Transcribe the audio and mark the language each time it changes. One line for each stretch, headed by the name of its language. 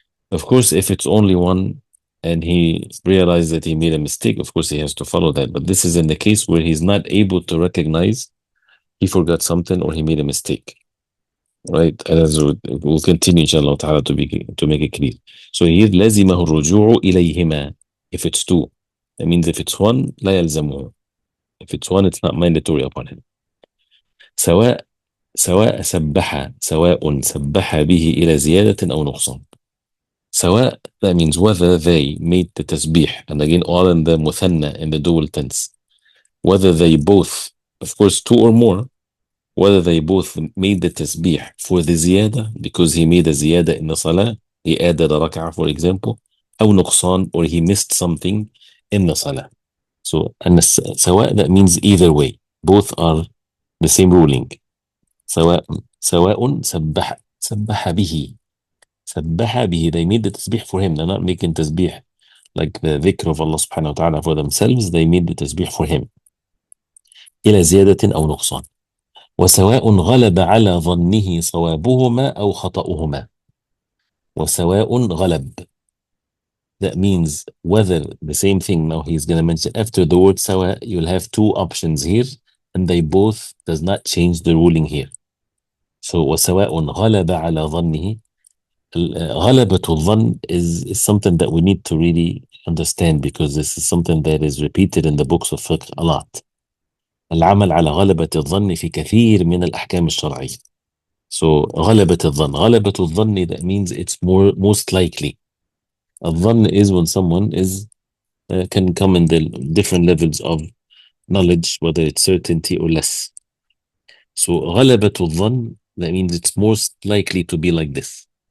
English: Of course, if it's only one and he realized that he made a mistake, of course he has to follow that. But this is in the case where he's not able to recognize he forgot something or he made a mistake. Right? And as we'll continue inshallah ta'ala to make it clear. So here
Arabic: لازمه الرجوع إليهما.
English: If it's two, that means if it's one
Arabic: لا يلزمه.
English: If it's one, it's not mandatory upon him.
Arabic: سواء سواء سبح به إلى زيادة أو نقصان.
English: سواء, that means whether they made the tasbih, and again all in the muthanna, in the dual tense, whether they both, of course two or more, whether they both made the tasbih for the ziyada, because he made a ziyada in the salah, he added a rak'ah, for example,
Arabic: أو نقصان,
English: or he missed something in the salah. So and
Arabic: سواء,
English: that means either way, both are the same ruling.
Arabic: سواء سبح به. سبح به,
English: they made the tasbih for him. They're not making tasbih like the dhikr of Allah subhanahu wa ta'ala for themselves. They made the tasbih for him.
Arabic: إلى زيادة أو نقصان. وسواء غلب على ظنه صوابهما أو خطأهما. وسواء غلب.
English: That means whether the same thing, now he's going to mention after the word sawa, you'll have two options here, and they both does not change the ruling here. So
Arabic: وسواء غلب على ظنه. غلبة الظن
English: is something that we need to really understand, because this is something that is repeated in the books of fiqh a lot.
Arabic: العمل على غلبة الظن في كثير من الأحكام الشرعية.
English: So
Arabic: غلبة الظن. غلبة الظن,
English: that means it's most likely. الظن is when someone can come in the different levels of knowledge, whether it's certainty or less. So
Arabic: غلبة الظن,
English: that means it's most likely to be like this.